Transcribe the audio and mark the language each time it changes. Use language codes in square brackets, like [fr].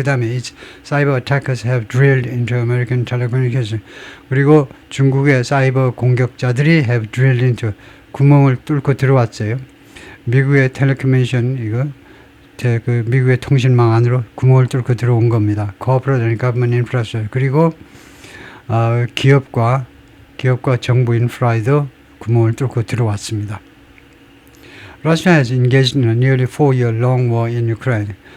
[en] 그 다음에 its cyber attackers have drilled into American telecommunications. [ko] 그리고 중국의 사이버 공격자들이 have drilled into, 구멍을 뚫고 들어왔어요. 미국의 텔레커뮤니케이션, 미국의 통신망 안으로 구멍을 뚫고 들어온 겁니다. [en] Corporate and government infrastructure. [ko] 그리고 기업과 정부 인프라에도 구멍을 뚫고 들어왔습니다. [en] Russia has engaged in a nearly 4-year-long war in Ukraine.